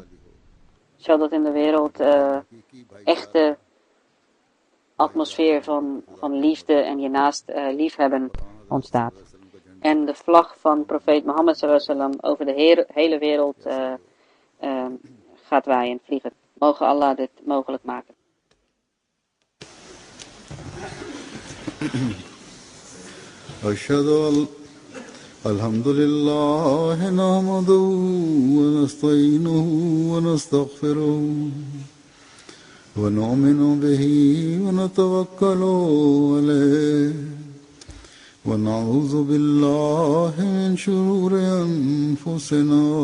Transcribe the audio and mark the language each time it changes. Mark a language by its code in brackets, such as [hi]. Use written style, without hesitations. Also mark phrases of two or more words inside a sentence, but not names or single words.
[nl] Zodat in de wereld echte atmosfeer van liefde en je naast liefhebben ontstaat. En de vlag van profeet Mohammed sallallahu over de hele wereld gaat waaien, vliegen. Mogen Allah dit mogelijk maken. [ar] أشهد أن الحمد لله نحمده ونستعينه ونستغفره ونؤمن به ونتوكل عليه ونعوذ بالله من شرور أنفسنا